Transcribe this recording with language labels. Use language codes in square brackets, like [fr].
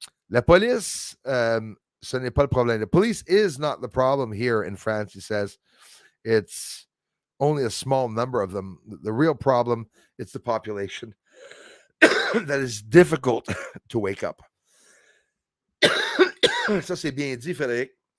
[fr] La police, ce n'est pas le problème. [en] The police is not the problem here in France, he says. It's only a small number of them. The real problem, it's the population that is difficult to wake up. [fr] Ça, c'est bien dit, Frédéric.